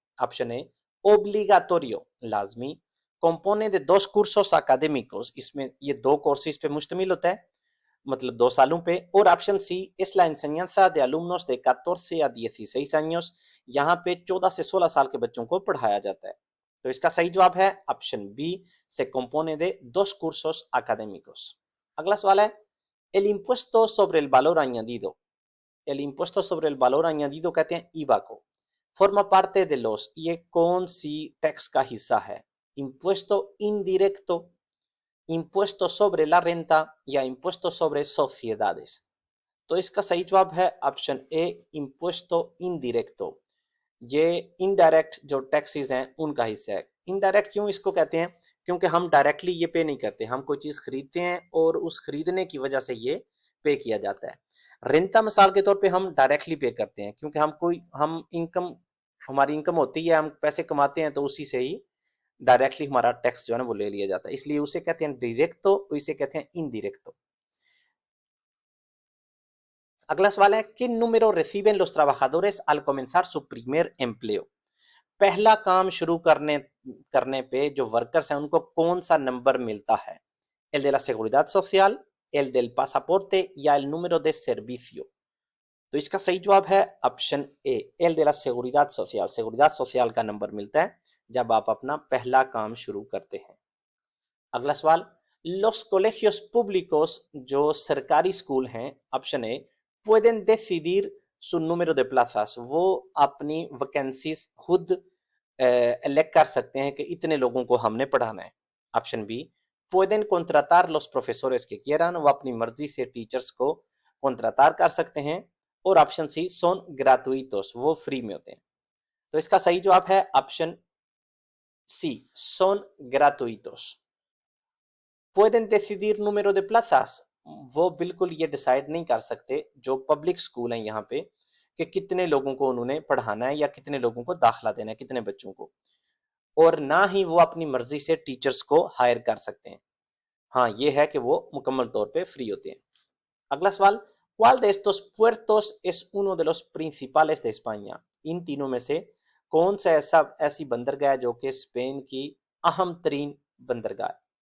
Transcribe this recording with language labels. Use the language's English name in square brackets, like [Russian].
[Hindi] Option A, obligatorio लाजमी, [Spanish] compone de dos cursos académicos, [Hindi] इसमें ये दो कोर्सेज पे मुश्तमिल होता है, मतलब 2 सालों पे। और option C, [Spanish] es la enseñanza de alumnos de 14 a 16 años, [Hindi] यहाँ पे 14 से 16 साल के बच्चों को पढ़ाया जाता है। तो इसका सही जवाब है option B, [Spanish] se compone de dos cursos académicos। [Hindi] अगला सवाल है, [Spanish] el impuesto sobre el valor añadido, el impuesto sobre el valor añadido [Hindi] कहते हैं IVA को, [Spanish] forma parte de los, [Hindi] ये कौन सी टैक्स का हिस्सा है? [Spanish] impuesto indirecto, impuesto sobre la renta या impuesto sobre sociedades। [Hindi] तो इसका सही जवाब है ऑप्शन ए, [Spanish] impuesto indirecto। [Hindi] ये इनडायरेक्ट जो टैक्सेस हैं उनका हिस्सा है। इनडायरेक्ट क्यों इसको कहते हैं? क्योंकि हम डायरेक्टली ये पे नहीं करते, हम कोई चीज़ खरीदते हैं और उस खरीदने की वजह से ये पे किया जाता है। रेंता मिसाल के तौर पे हम डायरेक्टली पे करते हैं क्योंकि हम इनकम, हमारी इनकम होती है, हम पैसे कमाते हैं तो उसी से ही डायरेक्टली हमारा टैक्स जो है ना वो ले लिया जाता है, इसलिए उसे कहते हैं डायरेक्ट, तो इसे कहते हैं इनडायरेक्ट। अगला सवाल है, [Spanish] ¿qué número reciben los trabajadores al comenzar su primer empleo? [Hindi] पहला काम शुरू करने पे जो वर्कर्स हैं उनको कौन सा नंबर मिलता है? [Spanish] el de la seguridad social, el del pasaporte या el número de servicio? [Hindi] तो इसका सही जवाब है option A, L [Spanish] de la seguridad social [Hindi] का नंबर मिलता है जब आप अपना पहला काम शुरू करते हैं। अगला सवाल, [Spanish] los colegios públicos [Hindi] जो सरकारी स्कूल हैं, option A, [Spanish] pueden decidir su número de plazas, [Hindi] वो अपनी वैकेंसीज खुद इलेक्ट कर सकते हैं कि इतने लोगों को हमने पढ़ाना है। Option B, [Spanish] pueden contratar los profesores que quieran, [Hindi] वो अपनी मर्जी से टीचर्स को कॉन्ट्रातार कर सकते हैं। और ऑप्शन सी, [Spanish] son gratuitos, [Hindi] वो फ्री में होते हैं। तो इसका सही जवाब है option C, son gratuitos। [Spanish] pueden decidir número de plazas, [Hindi] वो बिल्कुल ये डिसाइड नहीं कर सकते जो पब्लिक स्कूल हैं यहाँ पे कि कितने लोगों को उन्होंने पढ़ाना है या कितने लोगों को दाखिला देना है, कितने बच्चों को, और ना ही वो अपनी मर्जी से टीचर्स को हायर कर सकते हैं। हाँ, ये है कि वो मुकम्मल तौर पे फ्री होते हैं। अगला सवाल, [Spanish] ¿cuál de estos puertos es uno de los principales de España? [Hindi] इन तीनों में से कौन सा ऐसी बंदरगाह है जो कि स्पेन की अहम तरीन बंदरगाह है?